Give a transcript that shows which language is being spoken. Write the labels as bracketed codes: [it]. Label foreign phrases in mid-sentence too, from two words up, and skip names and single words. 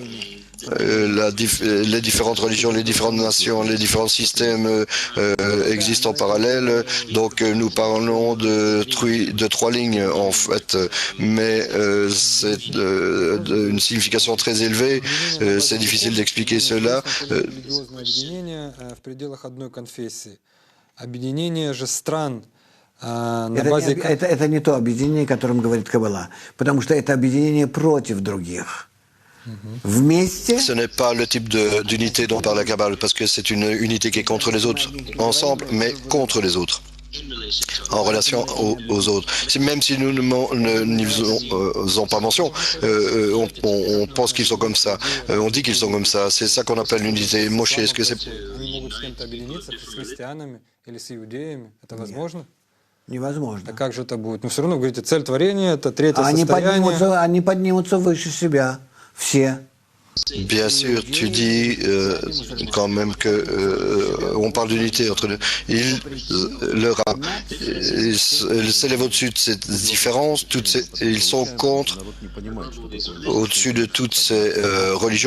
[fr] Les différentes religions, les différentes nations, les différents systèmes existent en parallèle. Donc nous parlons de trois lignes en fait, mais c'est d'une signification très élevée. C'est difficile d'expliquer cela. [ru] Это не то объединение, о котором говорит Каббала, потому что это объединение против других. [fr] Ce n'est pas le type d'unité dont parle la Kabbale, parce que c'est une unité qui est contre les autres, ensemble, mais contre les autres, en relation aux autres. Même si nous n'y faisons pas mention, on pense qu'ils sont comme ça, on dit qu'ils sont comme ça, c'est ça qu'on appelle l'unité. Moshe, est-ce que c'est... [ru] Невозможно. А как же это будет? Но все равно, говорите, цель творения – это третье состояние. Они поднимутся выше себя. Все. [fr] Bien sûr, tu dis quand même que on parle d'unité entre eux. Ils s'élèvent au-dessus de ces différences, ils sont contre, au-dessus de toutes ces religions.